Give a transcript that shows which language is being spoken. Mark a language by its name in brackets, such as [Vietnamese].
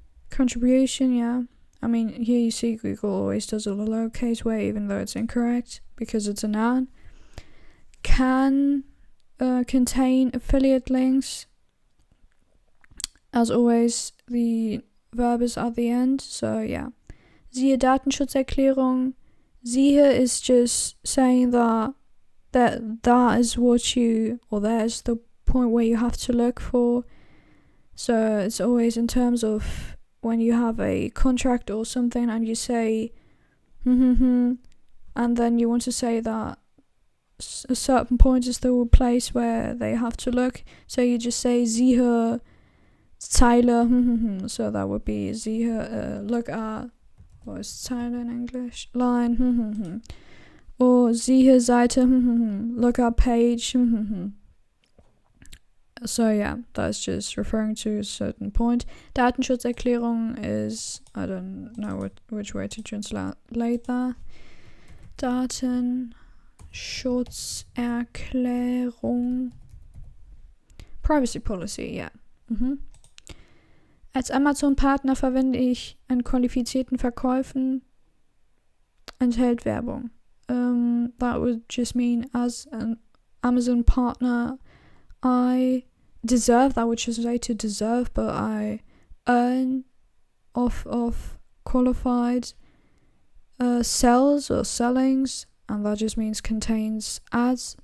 [English] Contribution, yeah. Here you see Google always does it the lowercase way, even though it's incorrect, because it's a noun. Can contain affiliate links. As always, the verb is at the end, so yeah. [German] Siehe Datenschutzerklärung. [English] Siehe is just saying that is what you, or there's the point where you have to look for. So it's always in terms of when you have a contract or something and you say and then you want to say that a certain point is the place where they have to look, so you just say siehe Zeile, so that would be siehe, look at, what is Zeile in English? Line, or [German] siehe Seite, [English] look at page, So yeah, that's just referring to a certain point. Datenschutzerklärung is, I don't know which way to translate that. [German] Datenschutzerklärung. [English] Privacy policy, yeah. [German] Als Amazon-Partner verwende ich an qualifizierten Verkäufen enthält Werbung. [English] That would just mean as an Amazon partner, I deserve, that would translate to deserve, but I earn off of qualified sells or sellings, and that just means contains ads.